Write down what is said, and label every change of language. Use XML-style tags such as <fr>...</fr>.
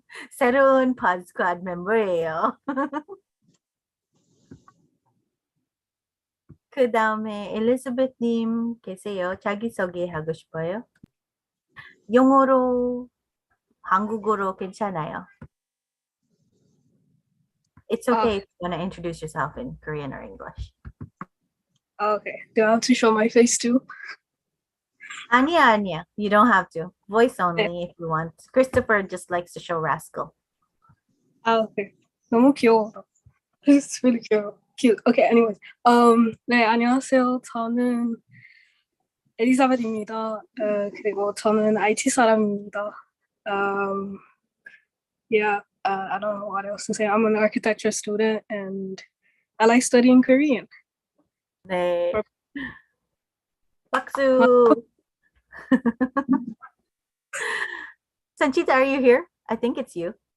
<ko>새로운 Pod Squad 멤버예요. 그 다음에 엘리자베트님 계세요. 자기소개 하고 싶어요? 영어로, 한국어로 괜찮아요.</ko> <en>it's okay if you want to introduce yourself in Korean or English. Okay. Do I have to show my face too?</en> <ko>아니야.</ko> <en>You don't have to. Voice only if you want. Christopher just likes to show Rascal. Okay.</en> <ko>너무 귀여워.</ko> <en>It's really cute. Okay, anyways.</en> <ko>네, 안녕하세요. 저는 엘리자벳입니다. 그리고 저는 IT 사람입니다.</ko> <en>Yeah, I don't know what else to say. I'm an architecture student and I like studying Korean.</en> <ko>네. 박수.</ko> <en>Sanchita, are you here? I think it's you.</en>